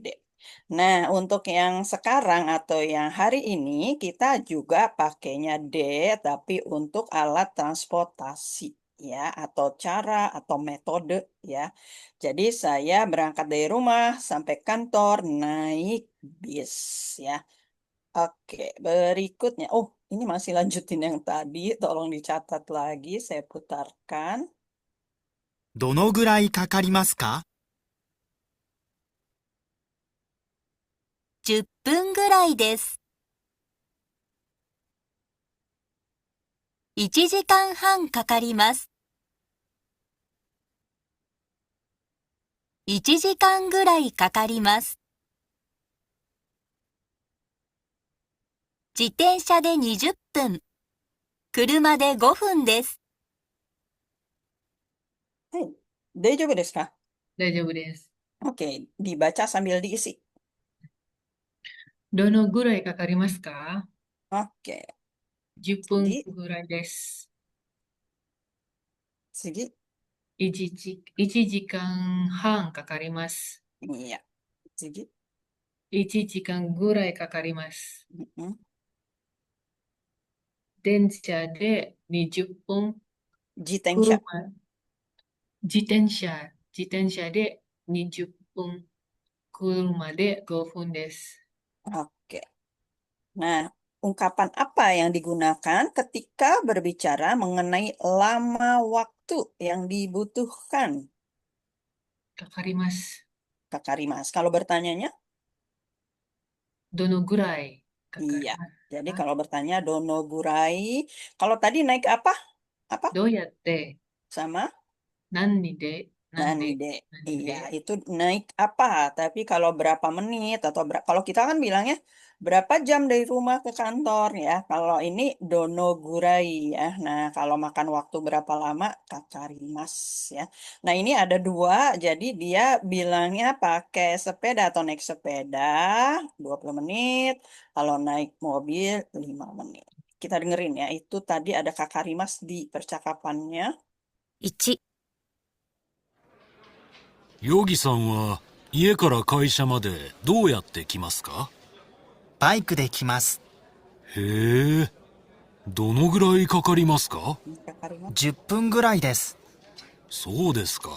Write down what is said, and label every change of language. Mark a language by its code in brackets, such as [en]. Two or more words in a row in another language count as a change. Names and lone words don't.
[id] Nah, untuk yang sekarang atau yang hari ini kita juga pakainya D, tapi untuk alat transportasi ya, atau cara atau metode ya. Jadi saya berangkat dari rumah sampai kantor naik bis ya. Oke, berikutnya. Oh, ini masih lanjutin yang tadi. Tolong dicatat lagi, saya putarkan. [ja] どのぐらいかかりますか？ 10分ぐらいです。1時間半かかります。1時間ぐらいかかります。自転車で20分。車で5分です。はい、大丈夫ですか? 大丈夫です。 [id] Oke, dibaca sambil diisi. [ja] どのぐらいかかりますか？ [id] Oke, [ja] 10分 Sigi, ぐらいです。 Sigi. 1時間半かかります。 [id] Iya, Sigi. [ja] 1時間ぐらいかかります。 Mm-mm. 電車で20分、 Jitensha. 車、自転車で20分、車で5分です。 [id] Oke. Nah, ungkapan apa yang digunakan ketika berbicara mengenai lama waktu yang dibutuhkan, [ja] かかります。 [id] Kakak Rimas? Kalau bertanyanya? [ja] どのぐらいかかり [id] Iya. [ja] ます [id] Jadi [ja] か？ [id] kalau bertanya donogurai, kalau tadi naik apa? Apa? [ja] どうやって、 [id] Sama [ja] 何で、なんで、 nande. 何 [id] Iya, [ja] で、 [id] itu naik apa? Tapi kalau berapa menit atau kalau kita kan bilangnya berapa jam dari rumah ke kantor ya. Kalau ini donogurai ya. Nah, kalau makan waktu berapa lama? Kakarimas ya. Nah, ini ada dua. Jadi dia bilangnya pakai sepeda atau naik sepeda 20 menit. Kalau naik mobil 5 menit. Kita dengerin ya. Itu tadi ada Kakarimas di percakapannya. [ja] 1、ヨギさんは家から会社までどうやって来ますか？バイクで来ます。へえ、どのぐらいかかりますか？ Kakarimas. 10分ぐらいです。そうですか。